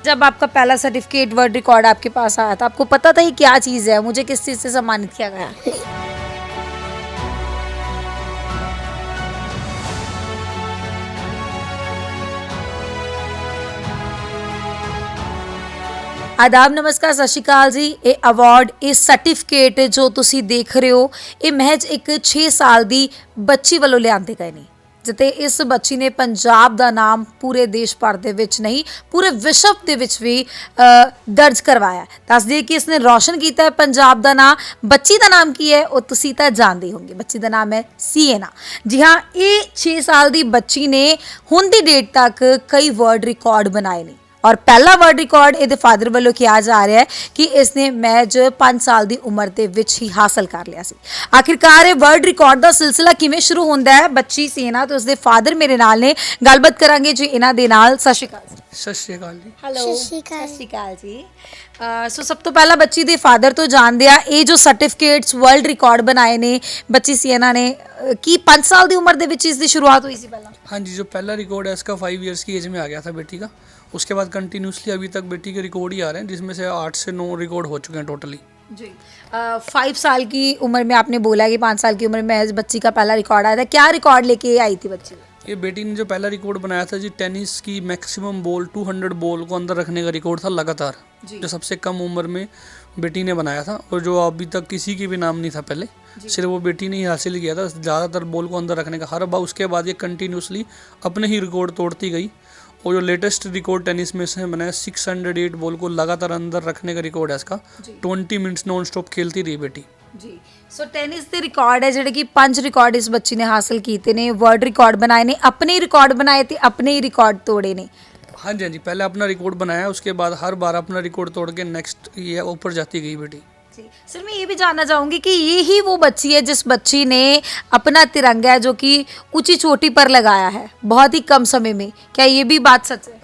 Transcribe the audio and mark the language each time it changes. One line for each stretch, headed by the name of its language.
Hindi: जब आपका पहला सर्टिफिकेट वर्ल्ड रिकॉर्ड आपके पास आया था, आपको पता था ये क्या चीज़ है, मुझे किस चीज़ से सम्मानित किया गया? आदाब, नमस्कार, सत श्री अकाल जी।
Punjabi: ਇਹ ਅਵਾਰਡ ਇਹ ਸਰਟੀਫਿਕੇਟ ਜੋ ਤੁਸੀਂ ਦੇਖ ਰਹੇ ਹੋ ਇਹ ਮਹਿਜ ਇੱਕ 6 ਸਾਲ ਦੀ ਬੱਚੀ ਵੱਲੋਂ ਲਿਆਂਦੇ ਗਏ ਨੇ ਜਿੱਤੇ ਇਸ ਬੱਚੀ ਨੇ ਪੰਜਾਬ ਦਾ ਨਾਮ ਪੂਰੇ ਦੇਸ਼ ਭਰ ਦੇ ਵਿੱਚ ਨਹੀਂ ਪੂਰੇ ਵਿਸ਼ਵ ਦੇ ਵਿੱਚ ਵੀ ਦਰਜ ਕਰਵਾਇਆ। ਦੱਸ ਦਈਏ ਕਿ ਇਸਨੇ ਰੌਸ਼ਨ ਕੀਤਾ ਹੈ ਪੰਜਾਬ ਦਾ ਨਾਮ। ਬੱਚੀ ਦਾ ਨਾਮ ਕੀ ਹੈ ਉਹ ਤੁਸੀਂ ਤਾਂ ਜਾਣਦੇ ਹੋਵੋਗੇ। ਬੱਚੀ ਦਾ ਨਾਮ ਹੈ ਸਿਏਨਾ। ਜੀ ਹਾਂ, ਇਹ 6 ਸਾਲ ਦੀ ਬੱਚੀ ਨੇ ਹੁਣ ਦੀ ਡੇਟ ਤੱਕ ਕਈ ਵਰਲਡ ਰਿਕਾर्ड ਬਣਾਏ ਨੇ और पहला वर्ल्ड रिकॉर्ड ਇਹਦੇ ਫਾਦਰ ਵੱਲੋਂ ਕਿਹਾ ਜਾ ਰਿਹਾ ਹੈ ਕਿ ਇਸਨੇ ਮਹਿਜ 5 ਸਾਲ ਦੀ ਉਮਰ ਦੇ ਵਿੱਚ ਹੀ ਹਾਸਲ ਕਰ ਲਿਆ ਸੀ। ਆਖਿਰਕਾਰ ਇਹ ਵਰਲਡ ਰਿਕਾर्ड ਦਾ ਸਿਲਸਿਲਾ ਕਿਵੇਂ ਸ਼ੁਰੂ ਹੁੰਦਾ ਹੈ? ਬੱਚੀ ਸਿਏਨਾ ਤੇ ਉਸਦੇ ਫਾਦਰ ਮੇਰੇ ਨਾਲ ਨੇ, ਗੱਲਬਾਤ ਕਰਾਂਗੇ ਜੀ ਇਹਨਾਂ ਦੇ ਨਾਲ। ਸਤਿ ਸ਼੍ਰੀ ਅਕਾਲ।
Hindi: सत श्री अकाल जी।
English: hello,
Punjabi: ਸਤਿ ਸ਼੍ਰੀ ਅਕਾਲ। ਸਤਿ ਸ਼੍ਰੀ ਅਕਾਲ ਜੀ। ਸੋ ਸਭ ਤੋਂ ਪਹਿਲਾਂ ਬੱਚੀ ਦੇ ਫਾਦਰ ਤੋਂ ਜਾਣਦੇ ਆ, ਇਹ ਜੋ ਸਰਟੀਫਿਕੇਟਸ ਵਰਲਡ ਰਿਕਾर्ड ਬਣਾਏ ਨੇ ਬੱਚੀ ਸਿਏਨਾ ਨੇ, ਕੀ 5 ਸਾਲ ਦੀ ਉਮਰ ਦੇ ਵਿੱਚ ਇਸ ਦੀ ਸ਼ੁਰੂਆਤ ਹੋਈ ਸੀ ਪਹਿਲਾਂ?
Hindi: हाँ जी, जो पहला रिकॉर्ड है इसका 5 इयर्स की एज में आ गया था बेटी का। उसके बाद कंटिन्यूसली अभी तक बेटी के रिकॉर्ड ही आ रहे हैं, जिसमें से 8 से 9 रिकॉर्ड हो चुके हैं टोटली जी। 5 साल की उम्र में आपने बोला कि 5 साल की उम्र में बच्ची का पहला रिकॉर्ड आया था, क्या रिकॉर्ड लेके आई थी बच्ची? ये बेटी ने जो पहला रिकॉर्ड बनाया था जी, टेनिस की मैक्सिमम बॉल 200 बॉल को अंदर रखने का रिकॉर्ड था लगातार, जो सबसे कम उम्र में बेटी ने बनाया था, और जो अभी तक किसी की भी नाम नहीं था पहले, सिर्फ वो बेटी ने ही हासिल किया था ज़्यादातर बॉल को अंदर रखने का हर बार। उसके बाद ये कंटिन्यूसली अपने ही रिकॉर्ड तोड़ती गई, और जो लेटेस्ट रिकॉर्ड टेनिस में से बनाया 608 बॉल को लगातार अंदर रखने का रिकॉर्ड है इसका। 20 मिनट्स नॉन स्टॉप खेलती रही बेटी जी।
Punjabi: सो टेनिस ਦੇ ਰਿਕਾर्ड ਹੈ ਜਿਹੜੇ ਕਿ 5 ਰਿਕਾर्ड ਇਸ ਬੱਚੀ ਨੇ ਹਾਸਲ ਕੀਤੇ ਨੇ, ਵਰਲਡ ਰਿਕਾर्ड ਬਣਾਏ ਨੇ, ਆਪਣੇ ਰਿਕਾर्ड ਬਣਾਏ ਤੇ ਆਪਣੇ ਹੀ ਰਿਕਾर्ड ਤੋੜੇ ਨੇ।
Hindi: हाँ जी, हाँ जी, पहले अपना रिकॉर्ड बनाया, उसके बाद हर बार अपना रिकॉर्ड तोड़ के नेक्स्ट ये ऊपर जाती गई बेटी जी। सर, मैं ये भी जानना चाहूँगी कि ये ही वो बच्ची है जिस बच्ची ने अपना तिरंगा है जो कि ऊंची चोटी पर लगाया है बहुत ही कम समय में, क्या ये भी बात सच है?